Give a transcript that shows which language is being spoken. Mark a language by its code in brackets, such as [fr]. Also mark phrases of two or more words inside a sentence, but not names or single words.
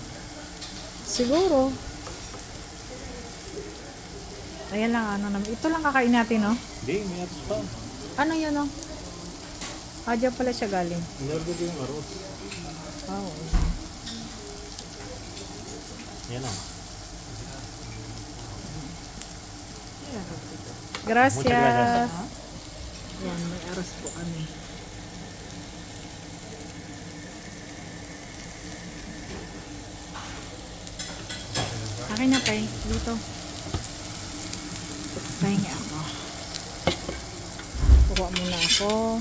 [tl] Siguro. Ayan lang, ano naman. Ito lang kakain natin, no? Hindi, may atos pa. Ano yun, no? Dyan pala siya galing. Inorder ko yung arroz. Wow. Yan na. Gracias. [es] Muchas gracias. [tl] Yan, may aros po kami. Akin na, Pay. Dito. Pahinga ako. Kuha muna ako.